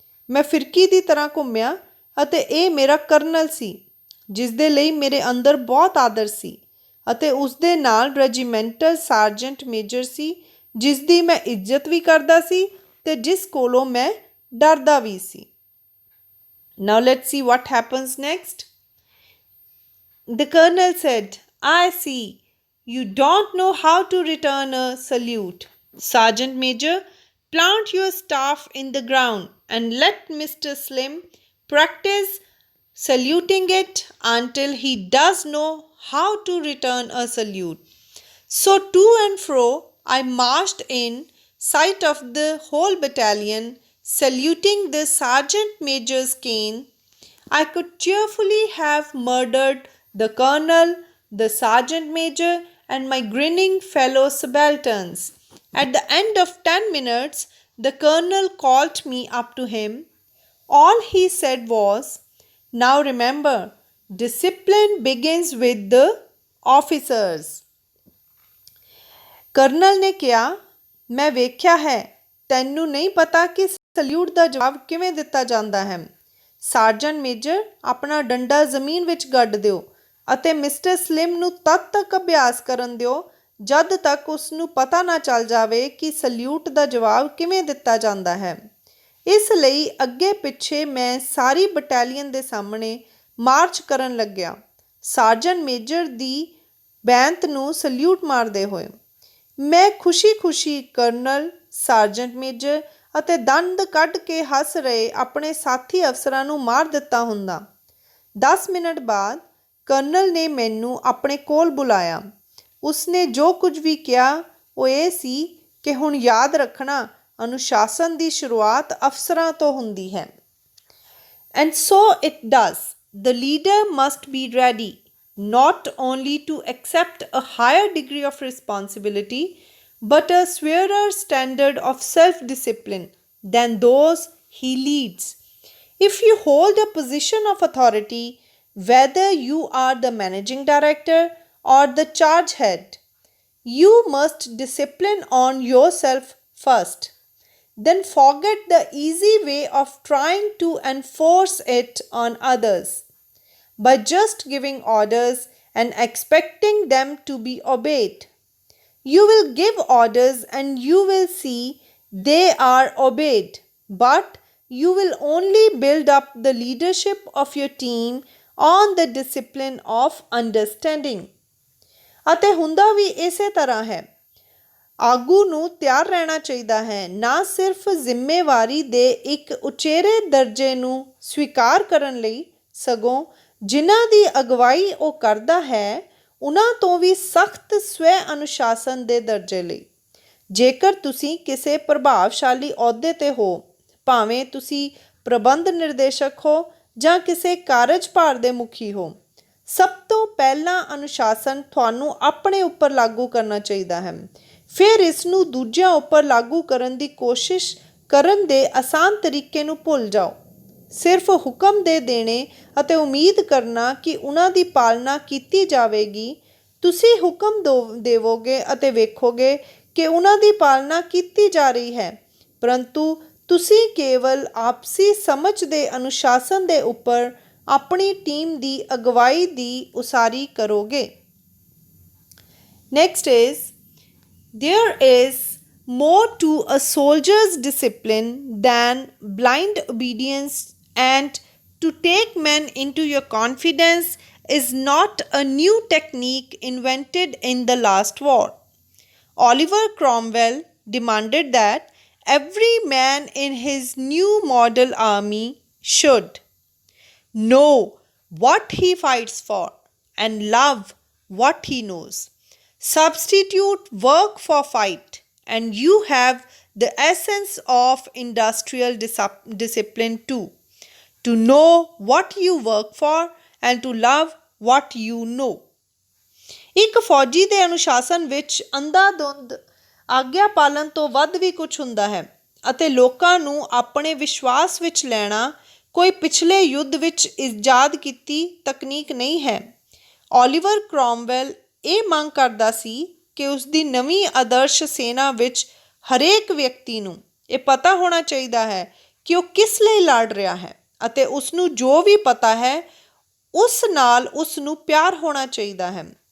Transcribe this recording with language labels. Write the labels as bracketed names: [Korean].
[Punjabi] ਮੈਂ ਫਿਰਕੀ ਦੀ ਤਰ੍ਹਾਂ ਘੁੰਮਿਆ ਅਤੇ ਇਹ ਮੇਰਾ ਕਰਨਲ ਸੀ, ਜਿਸ ਦੇ ਲਈ ਮੇਰੇ ਅੰਦਰ ਬਹੁਤ ਆਦਰ ਸੀ, ਅਤੇ ਉਸਦੇ ਨਾਲ ਰੈਜੀਮੈਂਟਲ ਸਾਰਜੈਂਟ ਮੇਜਰ ਸੀ, ਜਿਸ ਦੀ ਮੈਂ ਇੱਜ਼ਤ ਵੀ ਕਰਦਾ ਸੀ ਅਤੇ ਜਿਸ ਕੋਲੋਂ ਮੈਂ ਡਰਦਾ ਵੀ ਸੀ। [English] Now let's see what happens next. The colonel said, I see. You don't know how to return a salute. Sergeant Major, plant your staff in the ground and let Mr. Slim practice saluting it until he does know how to return a salute. So to and fro I marched in sight of the whole battalion, saluting the sergeant major's cane. I could cheerfully have murdered the colonel, the sergeant major, and my grinning fellow subalterns. At the end of 10 minutes, the colonel called me up to him. All he said was, now remember, discipline begins with the officers. [Punjabi] Colonel ਨੇ ਕਿਹਾ, ਮੈਂ ਵੇਖਿਆ ਹੈ, ਤੈਨੂੰ ਨਹੀਂ ਪਤਾ ਕਿ salute ਦਾ ਜਵਾਬ ਕਿਵੇਂ ਦਿੱਤਾ ਜਾਂਦਾ ਹੈ। ਸਾਰਜੈਂਟ ਮੇਜਰ, ਆਪਣਾ ਡੰਡਾ ਜ਼ਮੀਨ ਵਿੱਚ ਗੱਡ ਦਿਓ ਅਤੇ ਮਿਸਟਰ ਸਲਿਮ ਨੂੰ ਤਦ ਤੱਕ ਅਭਿਆਸ ਕਰਨ ਦਿਓ ਜਦ ਤੱਕ ਉਸ ਨੂੰ ਪਤਾ ਨਾ ਚੱਲ ਜਾਵੇ ਕਿ ਸਲਿਊਟ ਦਾ ਜਵਾਬ ਕਿਵੇਂ ਦਿੱਤਾ ਜਾਂਦਾ ਹੈ। ਇਸ ਲਈ ਅੱਗੇ ਪਿੱਛੇ ਮੈਂ ਸਾਰੀ ਬਟਾਲੀਅਨ ਦੇ ਸਾਹਮਣੇ ਮਾਰਚ ਕਰਨ ਲੱਗਿਆ, ਸਾਰਜੈਂਟ ਮੇਜਰ ਦੀ ਬੈਂਤ ਨੂੰ ਸਲਿਊਟ ਮਾਰਦੇ ਹੋਏ। ਮੈਂ ਖੁਸ਼ੀ-ਖੁਸ਼ੀ ਕਰਨਲ, ਸਾਰਜੈਂਟ ਮੇਜਰ ਅਤੇ ਦੰਦ ਕੱਢ ਕੇ ਹੱਸ ਰਹੇ ਆਪਣੇ ਸਾਥੀ ਅਫਸਰਾਂ ਨੂੰ ਮਾਰ ਦਿੱਤਾ ਹੁੰਦਾ। 10 ਮਿੰਟ ਬਾਅਦ ਕਰਨਲ ਨੇ ਮੈਨੂੰ ਆਪਣੇ ਕੋਲ ਬੁਲਾਇਆ। ਉਸਨੇ ਜੋ ਕੁਝ ਵੀ ਕਿਹਾ ਉਹ ਇਹ ਸੀ ਕਿ ਹੁਣ ਯਾਦ ਰੱਖਣਾ, ਅਨੁਸ਼ਾਸਨ ਦੀ ਸ਼ੁਰੂਆਤ ਅਫਸਰਾਂ ਤੋਂ ਹੁੰਦੀ ਹੈ। [English] And so it does. The leader must be ready not only to accept a higher degree of responsibility, but a severer standard of self-discipline than those he leads. If you hold a position of authority, whether you are the managing director or the charge head, you must discipline on yourself first. Then forget the easy way of trying to enforce it on others by just giving orders and expecting them to be obeyed. You will give orders and you will see they are obeyed, but you will only build up the leadership of your team on the discipline of understanding. [Punjabi] ਅਤੇ ਹੁੰਦਾ ਵੀ ਇਸੇ ਤਰ੍ਹਾਂ ਹੈ। ਆਗੂ ਨੂੰ ਤਿਆਰ ਰਹਿਣਾ ਚਾਹੀਦਾ ਹੈ, ਨਾ ਸਿਰਫ ਜ਼ਿੰਮੇਵਾਰੀ ਦੇ ਇੱਕ ਉਚੇਰੇ ਦਰਜੇ ਨੂੰ ਸਵੀਕਾਰ ਕਰਨ ਲਈ, ਸਗੋਂ ਜਿਨ੍ਹਾਂ ਦੀ ਅਗਵਾਈ ਉਹ ਕਰਦਾ ਹੈ ਉਹਨਾਂ ਤੋਂ ਵੀ ਸਖਤ ਸਵੈ ਅਨੁਸ਼ਾਸਨ ਦੇ ਦਰਜੇ ਲਈ। ਜੇਕਰ ਤੁਸੀਂ ਕਿਸੇ ਪ੍ਰਭਾਵਸ਼ਾਲੀ ਅਹੁਦੇ 'ਤੇ ਹੋ, ਭਾਵੇਂ ਤੁਸੀਂ ਪ੍ਰਬੰਧ ਨਿਰਦੇਸ਼ਕ ਹੋ ਜਾਂ ਕਿਸੇ ਕਾਰਜਭਾਰ ਦੇ ਮੁਖੀ ਹੋ, ਸਭ ਤੋਂ ਪਹਿਲਾਂ ਅਨੁਸ਼ਾਸਨ ਤੁਹਾਨੂੰ ਆਪਣੇ ਉੱਪਰ ਲਾਗੂ ਕਰਨਾ ਚਾਹੀਦਾ ਹੈ। ਫਿਰ ਇਸ ਨੂੰ ਦੂਜਿਆਂ ਉੱਪਰ ਲਾਗੂ ਕਰਨ ਦੀ ਕੋਸ਼ਿਸ਼ ਕਰਨ ਦੇ ਆਸਾਨ ਤਰੀਕੇ ਨੂੰ ਭੁੱਲ ਜਾਓ। ਸਿਰਫ ਹੁਕਮ ਦੇ ਦੇਣੇ ਅਤੇ ਉਮੀਦ ਕਰਨਾ ਕਿ ਉਹਨਾਂ ਦੀ ਪਾਲਣਾ ਕੀਤੀ ਜਾਵੇਗੀ। ਤੁਸੀਂ ਹੁਕਮ ਦੇਵੋਗੇ ਅਤੇ ਵੇਖੋਗੇ ਕਿ ਉਹਨਾਂ ਦੀ ਪਾਲਣਾ ਕੀਤੀ ਜਾ ਰਹੀ ਹੈ, ਪਰੰਤੂ ਤੁਸੀਂ ਕੇਵਲ ਆਪਸੀ ਸਮਝ ਦੇ ਅਨੁਸ਼ਾਸਨ ਦੇ ਉੱਪਰ ਆਪਣੀ ਟੀਮ ਦੀ ਅਗਵਾਈ ਦੀ ਉਸਾਰੀ ਕਰੋਗੇ। [English] Next is, there is more to a soldier's discipline than blind obedience, and to take men into your confidence is not a new technique invented in the last war. Oliver Cromwell demanded that every man in his new model army should know what he fights for and love what he knows. Substitute work for fight, and you have the essence of industrial discipline too. To know what you work for and to love what you know. [Punjabi] ਇੱਕ ਫੌਜੀ ਦੇ ਅਨੁਸ਼ਾਸਨ ਵਿੱਚ ਅੰਧਾਧੁੰਦ ਆਗਿਆ ਪਾਲਣ ਤੋਂ ਵੱਧ ਵੀ ਕੁਝ ਹੁੰਦਾ ਹੈ, ਅਤੇ ਲੋਕਾਂ ਨੂੰ ਆਪਣੇ ਵਿਸ਼ਵਾਸ ਵਿੱਚ ਲੈਣਾ ਕੋਈ ਪਿਛਲੇ ਯੁੱਧ ਵਿੱਚ ਇਜਾਦ ਕੀਤੀ ਤਕਨੀਕ ਨਹੀਂ ਹੈ। ਓਲੀਵਰ ਕ੍ਰੋਮਵੈਲ ਇਹ ਮੰਗ ਕਰਦਾ ਸੀ ਕਿ ਉਸ ਦੀ ਨਵੀਂ ਆਦਰਸ਼ ਸੈਨਾ ਵਿੱਚ ਹਰੇਕ ਵਿਅਕਤੀ ਨੂੰ ਇਹ ਪਤਾ ਹੋਣਾ ਚਾਹੀਦਾ ਹੈ ਕਿ ਉਹ ਕਿਸ ਲਈ ਲੜ ਰਿਹਾ ਹੈ, ਅਤੇ ਉਸ ਨੂੰ ਜੋ ਵੀ ਪਤਾ ਹੈ ਉਸ ਨਾਲ ਉਸ ਨੂੰ ਪਿਆਰ ਹੋਣਾ ਚਾਹੀਦਾ ਹੈ।